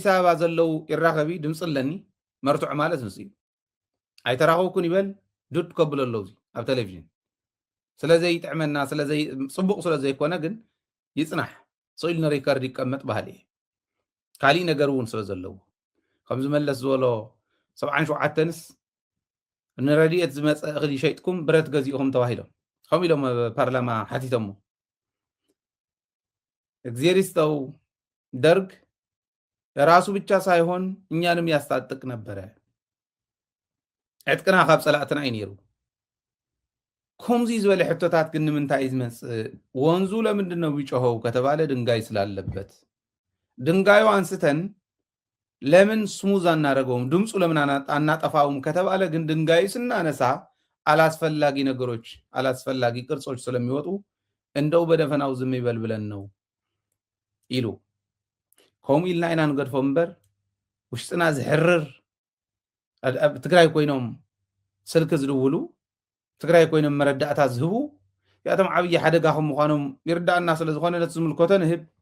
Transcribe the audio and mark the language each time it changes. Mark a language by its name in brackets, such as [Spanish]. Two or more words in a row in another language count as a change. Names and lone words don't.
[Tigrinya] ኣበባ ዘለው ይራኸብ እዩ ድምፂ ኣለኒ መርትዖ ማለት ምስ እዩ ኣይተራኸብኩን ይበል ዱድ ከብል ኣለው ኣብ ቴሌቭዥን ስለዘይ ጥዕመና ስለዘይ ጽቡቕ ስለዘይኮነ ግን ይጽናሕ ጽኢል ንሪከርድ ይቀመጥ ባህሊ ካሊእ ነገር እውን ስለ ዘለዎ ከም ዝመለስ ዝበሎ 77ንስ ንረድኤት ዝመፀ እኽሊ ሸይጥኩም ብረት ገዚእኹም ተባሂሎም ከምኡ ኢሎም ፓርላማ ሓቲቶሞ [Amharic] እግዚአብሔር ይስጠው ደርግ ለራሱ ብቻ ሳይሆን እኛንም ያስታጥቅ ነበረ [Tigrinya] ዕጥቅና ካብ ፀላእትና እዩ ነይሩ ከምዚ ዝበለ ሕቶታት ግን ንምንታይ እዩ ዝመፅእ [Amharic] ወንዙ ለምንድን ነው ቢጮኸው ከተባለ ድንጋይ ስላለበት ድንጋዩ አንስተን ለምን ስሙዝ አናደርገውም ድምፁ ለምን አናጠፋውም ከተባለ ግን ድንጋዩ ስናነሳ አላስፈላጊ ነገሮች አላስፈላጊ ቅርጾች ስለሚወጡ እንደው በደፈናው ዝም ይበል ብለን ነው [Tigrinya] ኢሉ ከምኡ ኢልና ኢና ንገድፎ እምበር ውሽጥና ዝሕርር ኣብ ትግራይ ኮይኖም ስልክ ዝድውሉ ትግራይ ኮይኖም መረዳእታ ዝህቡ ያቶም ዓብይ ሓደጋ ከም ምዃኖም ይርዳእና ስለ ዝኾነ ነቲ ዝምልከቶ ንህብ